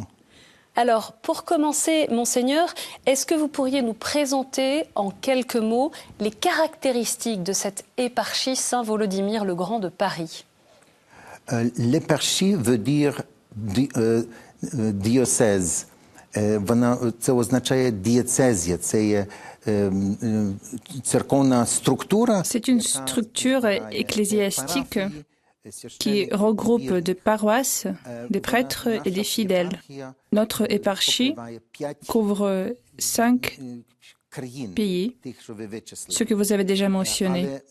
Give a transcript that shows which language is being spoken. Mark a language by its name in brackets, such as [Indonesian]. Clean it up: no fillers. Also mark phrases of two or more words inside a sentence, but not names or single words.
[French] Alors, pour commencer, Monseigneur, est-ce que vous pourriez nous présenter en quelques mots les caractéristiques de cette éparchie Saint-Volodymyr le Grand de Paris ? L'éparchie veut dire diocèse. [Ukrainian] Це означає дієцезія, це є церковна структура. [French] C'est une structure ecclésiastique qui regroupe des paroisses, des prêtres et des fidèles. Notre éparchie couvre 5 pays, ce que vous avez déjà mentionné.